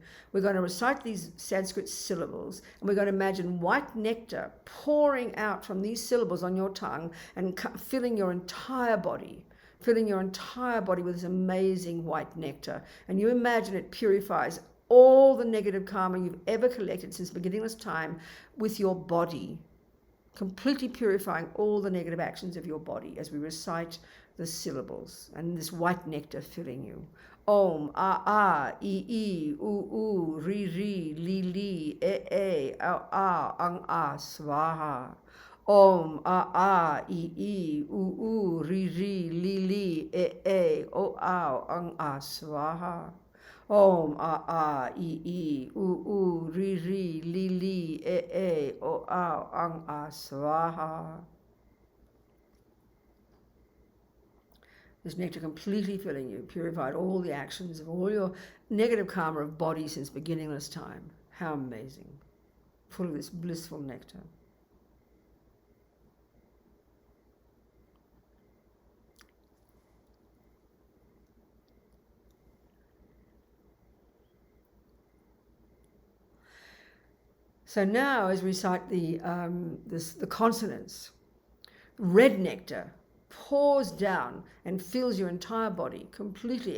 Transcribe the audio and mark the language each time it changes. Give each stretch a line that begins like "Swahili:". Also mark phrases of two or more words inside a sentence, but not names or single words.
English: We're going to recite these Sanskrit syllables, and we're going to imagine white nectar pouring out from these syllables on your tongue and filling your entire body with this amazing white nectar. And you imagine it purifies all the negative karma you've ever collected since beginningless time with your body, completely purifying all the negative actions of your body as we recite the syllables, and this white nectar filling you.
Sanskrit: Om, a, I, u, ri, li, e, a, ang, a, swaha. Om, a, I, u, ri, li, e, o, ang, a, swaha. Om, a, I, u, ri, li, e, o, ang, a, swaha.
English: This nectar completely filling you, purified all the actions of all your negative karma of body since beginningless time. How amazing. Full of this blissful nectar. So now as we recite the consonants, red nectar pours down and fills your entire body completely.